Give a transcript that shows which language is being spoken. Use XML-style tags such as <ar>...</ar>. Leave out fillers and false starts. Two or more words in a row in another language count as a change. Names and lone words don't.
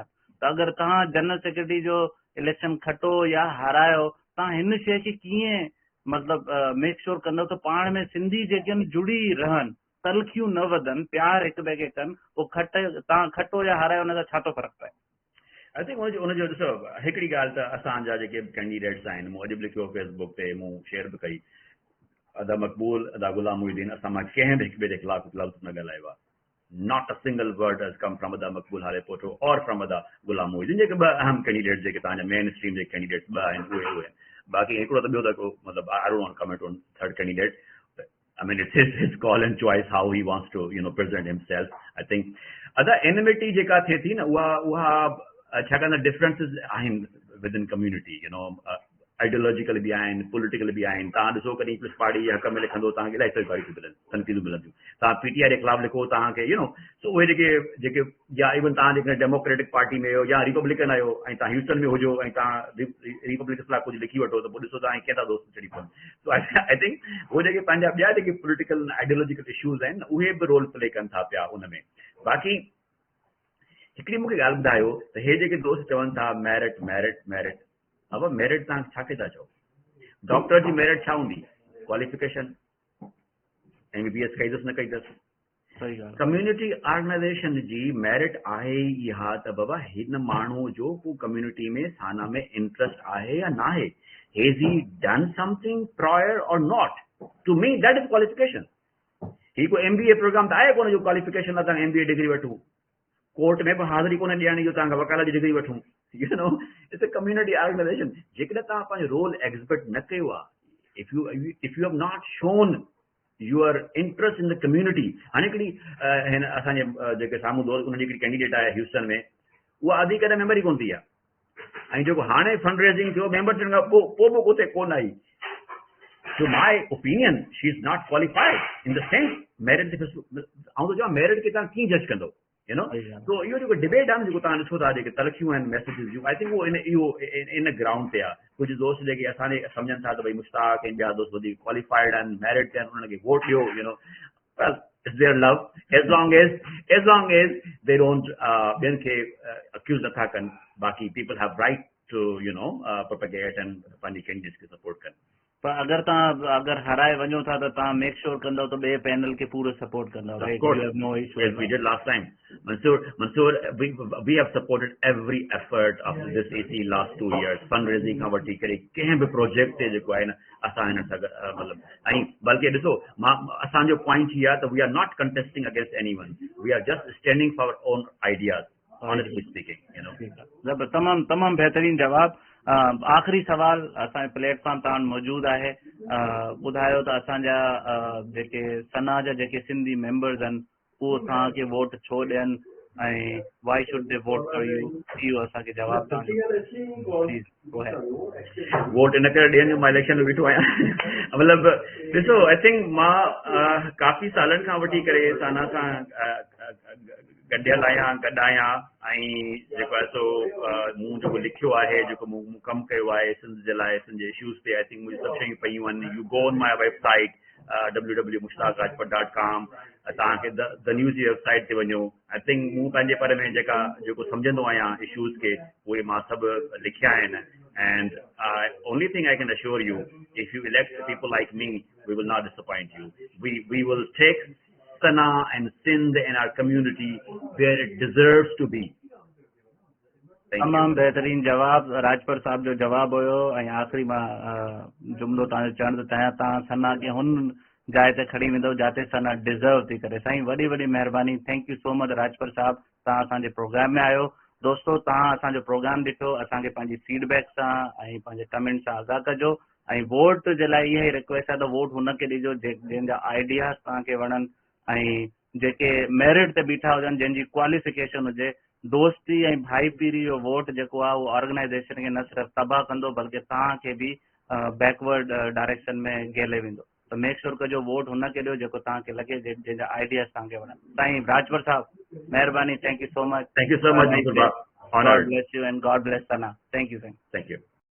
<sd>त अगरि तव्हां</sd> <en>general secretary</en> <sd>जो इलेक्शन खटो या हारायो, तव्हां हिन शइ खे कीअं मतिलबु</sd> <en>make sure</en> <sd>कंदव त पाण में सिंधी जेके आहिनि जुड़ी रहनि, तलखियूं न वधनि, प्यार हिक ॿिए खे कनि? पोइ तव्हां खटो या हारायो, हुन सां छा थो फ़र्क़ु पए?</sd> <en>I think</en> <sd>हुनजो ॾिसो, हिकिड़ी ॻाल्हि त असांजा जेके कैंडिडेट्स आहिनि, मूं अॼु बि लिखियो फेसबुक ते, मूं शेयर बि कई, अदा मक़बूल, अदा गुलाम मुहिद्दीन, असां मां कंहिं बि हिक ॿिए जे ख़िलाफ़ लफ़्ज़ न ॻाल्हायो आहे।</sd> <en>Not a single word has come from Ada Maqbool Hale Poto or from Ada Ghulam Muhyiddin,</en> <sd>जेके ॿ अहम कैंडिडेट्स जेके तव्हांजा</sd> <en>main stream</en> <sd>जेके कैंडिडेट्स ॿ आहिनि उहे आहिनि। बाक़ी हिकिड़ो त ॿियो त मतिलबु</sd> <en>I don't want to comment on third candidate. I mean, it's his call and choice how he wants to, you know, present himself. I think other enmity</en> <sd>जेका थिए थी न, उहा छाकाणि त डिफरेंसिस आहिनि</sd> <en>within community, you know,</en> <sd>आइडियोलॉजिकल बि आहिनि, पॉलिटिकल बि आहिनि। तव्हां ॾिसो कॾहिं पीपल्स पार्टी जे हक़ में लिखंदो तव्हांखे इलाही तरीक़ारियूं मिलनि, तनक़ीदूं मिलंदियूं। तव्हां पीटीआई जे ख़िलाफ़ लिखो, तव्हांखे</sd> <en>you know,</en> <sd>सो उहे जेके या इवन तव्हां जेके डेमोक्रेटिक पार्टी में हो या रिपब्लिकन आहियो ऐं तव्हां ह्यूस्टन में हुजो ऐं तव्हां रिपब्लिकन ख़िलाफ़ कुझु लिखी वठो त पोइ ॾिसो तव्हां कंहिं था दोस्त चढ़ी पवनि। सो</sd> <en>I think</en> <sd>उहे जेके पंहिंजा ॿिया जेके</sd> <en>political ideological issues</en> <sd>आहिनि, उहे बि</sd> <en>role play</en> <sd>कनि था पिया उन में। बाक़ी हिकिड़ी मूंखे ॻाल्हि ॿुधायो त हे जेके दोस्त चवनि था</sd> <en>merit merit merit,</en> <sd>अब मेरिट तव्हां छा खे था चओ? डॉक्टर जी मेरिट छा हूंदी? क्वालिफिकेशन, MBBS कई अथसि न कई अथसि।</sd> <en>community organization</en> <sd>जी मेरिट आहे इहा त बाबा हिन माण्हू जो को कम्युनिटी में साना में इंटरेस्ट आहे या न आहे,</sd> <en>has he done something prior or not? to me that is qualification.</en> <sd>ही को</sd> <en>MBA program</en> <sd>त आहे कोन जो क्वालिफिकेशन आहे तव्हां</sd> <en>MBA degree</en> <sd>वठूं, कोर्ट में बि हाज़िरी कोन ॾियणी जो तव्हांखे वकालत जी डिग्री वठूं,</sd> <en>you know, it's a community organization.</en> <sd>जेकॾहिं तव्हां पंहिंजो रोल एग्ज़िबिट न कयो आहे,</sd> <en>if you have not shown your interest in the community.</en> <sd>हाणे हिकिड़ी हिन असांजे जेके साम्हूं दोस्त उनजी हिकिड़ी कैंडिडेट आहे ह्यूस्टन में, उहा अधी कॾहिं मेंबर ई कोन थी आहे, ऐं जेको हाणे</sd> <en>fund raising</en> <sd>थियो मेंबर थियण खां पोइ बि उते कोन आई।</sd> <en>So my opinion, she is not qualified in the sense merit.</en> <sd>आउं तो चवां merit खे तव्हां कीअं जज कंदो,</sd> <en>you know?</en> <sd>So इहो जेको डिबेट आहे न जेको तव्हां ॾिसो था जेके तलखियूं आहिनि मैसेजिस जूं,</sd> <en>I think</en> <sd>उहो इन ग्राउंड ते आहे। कुझु दोस्त जेके असांजे सम्झनि था त भई मुश्ताक ऐं ॿिया दोस्त वधीक क्वालिफाइड आहिनि, मेरिट ते आहिनि, उन्हनि खे वोट ॾियो,</sd> <en>you know, well it's their love as long as they don't</en> <sd>ॿियनि खे</sd> <en>accuse</en> <sd>नथा कनि।</sd> <en>बाक़ी people have right to, you know, propagate and</en> <sd>पंहिंजी कैंडिडेट्स खे सपोर्ट कनि। पर अगर तव्हां अगर हराए वञो था त तव्हां</sd> <en>make sure</en> <sd>कंदव त ॿिए पैनल खे पूरो सपोर्ट कंदव,</sd> <en>Of राइट? course. you have no issue. Yes, we did last time. Mansoor, we have supported every effort of this AC last 2 years.</en> <sd>Fundraising खां वठी करे कंहिं बि प्रोजेक्ट ते जेको आहे न असां हिन सां मतिलबु ऐं बल्कि ॾिसो असांजो पॉइंट हीअ आहे त</sd> <en>we are not contesting against anyone, we are just standing for our own ideas, honestly speaking, you know.</en> <sd>तमामु बहितरीन जवाब। आख़िरी सवाल असांजे प्लेटफॉर्म तां मौजूदु आहे, ॿुधायो त असांजा जेके सना जा जेके सिंधी मेंबर्स आहिनि उहो तव्हांखे वोट छो ॾियनि ऐं</sd> <en>why should they vote for you,</en> <sd>इहो असांखे जवाब वोट इन करे ॾियनि जो मां इलेक्शन में बीठो आहियां। मतिलबु ॾिसो,</sd> <en>I think</en> <sd>मां काफ़ी सालनि खां वठी करे सना सां गॾियल आहियां, गॾु आहियां ऐं जेको आहे सो मूं जेको लिखियो आहे, जेको मूं कमु कयो आहे सिंध जे लाइ, सिंध जे इश्यूज़ ते,</sd> <en>I think</en> <sd>मुंहिंजी सभु शयूं पयूं आहिनि।</sd> <en>you go on my website www.mushtakrajpar.com,</en> <sd>तव्हांखे द न्यूज़ जी वेबसाइट ते वञो।</sd> <en>I think</en> <sd>मूं पंहिंजे बारे में जेको सम्झंदो आहियां इश्यूज़ खे उहे मां सभु लिखिया आहिनि।</sd> <en>And only thing I can assure you, if you elect people like me, we will not disappoint you. We will take Sana and Sindh and our community where it deserves to be.</en> <sd>तमामु बहितरीन जवाब राजपर साहब जो जवाब हुयो। ऐं आख़िरी मां जुमिलो तव्हांजो चवण थो चाहियां, तव्हां सना खे हुन जाइ ते खणी वेंदव जिते सना डिज़र्व थी करे। साईं वॾी वॾी महिरबानी,</sd> <en>thank you so much</en> <sd>राजपर साहब, तव्हां असांजे प्रोग्राम में आयो। दोस्तो, तव्हां असांजो प्रोग्राम ॾिठो, असांखे पंहिंजी फीडबैक सां ऐं पंहिंजे कमेंट सां आगाह कजो। ऐं वोट जे लाइ इहा ई रिक्वेस्ट आहे त वोट हुनखे ॾिजो जंहिंजा आइडियाज़ तव्हांखे वणनि ऐं जेके मेरिट ते बीठा हुजनि, जंहिंजी क्वालिफिकेशन हुजे। दोस्ती ऐं भाई पीरी जो वोट जेको आहे उहो ऑर्गेनाइज़ेशन खे न सिर्फ़ु तबाह कंदो बल्कि तव्हांखे बि</sd> <en>backward direction</en> <sd>में गेले वेंदो। त</sd> <en>make sure</en> <sd>कजो वोट हुनखे ॾियो जेको तव्हांखे लॻे, जंहिंजा आइडियाज़ तव्हांखे वणनि। साईं राजपर साहब, महिरबानी,</sd> <en>thank you so much. Thank you so much, Mansoor. Honored. God bless you and God bless Sana. Thank you, thank you. Thank you.</en>